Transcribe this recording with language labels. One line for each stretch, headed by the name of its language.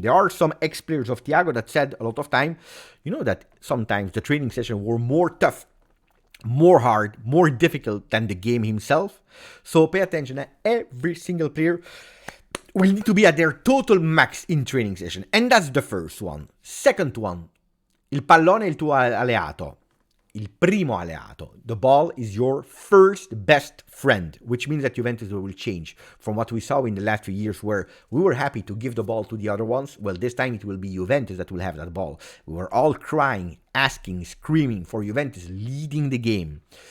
English: There are some ex-players of Thiago that said a lot of time, you know, that sometimes the training session were more tough, more hard, more difficult than the game himself. So pay attention, every single player will need to be at their total max in training session. And that's the first one.
Italian: Second one, il pallone è il tuo alleato. Il primo alleato.
English: The ball is your first best friend, which means that Juventus will change from what we saw in the last few years, where we were happy to give the ball to the other ones. Well, this time it will be Juventus that will have that ball. We were all crying, asking, screaming for Juventus leading the game.